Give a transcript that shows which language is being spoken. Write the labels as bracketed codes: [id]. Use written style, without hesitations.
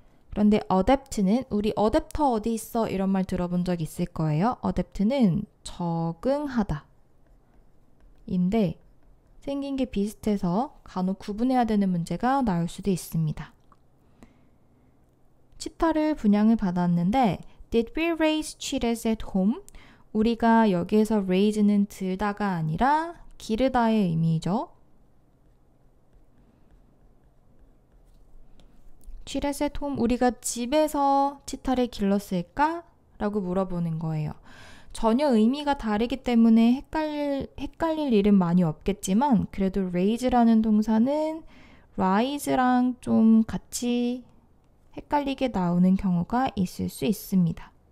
[ko] 그런데 adapt는 우리 어댑터 어디 있어? 이런 말 들어본 적 있을 거예요. adapt는 적응하다 인데 생긴 게 비슷해서 간혹 구분해야 되는 문제가 나올 수도 있습니다. 치타를 분양을 받았는데 [en] Did we raise cheetahs at home? [ko] 우리가 여기에서 raise는 들다가 아니라 기르다의 의미죠. [en] cheetahs at home [ko] 우리가 집에서 치타를 길렀을까? 라고 물어보는 거예요. 전혀 의미가 다르기 때문에 헷갈릴 일은 많이 없겠지만 그래도 raise라는 동사는 rise랑 좀 같이 헷갈리게 나오는 경우가 있을 수 있습니다.